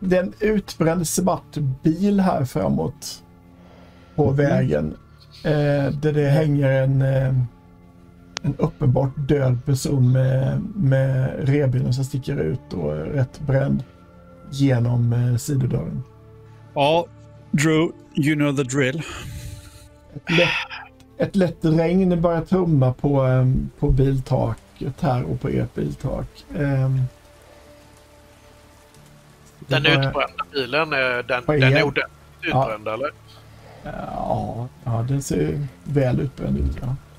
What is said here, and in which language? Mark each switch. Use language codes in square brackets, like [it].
[sv] det är en utbränd svart bil här framåt på vägen. Där det hänger en uppenbart död person med revbenen som sticker ut och är rätt bränd genom sidodörren. [en] Ja, Drew, you know the drill. [sv] Ett lätt regn börjar trumma på biltaket här och på ert biltak. Den utbrända bilen, den är ordentligt utbränd, eller? Ja, den ser väl utbränd ut, ja.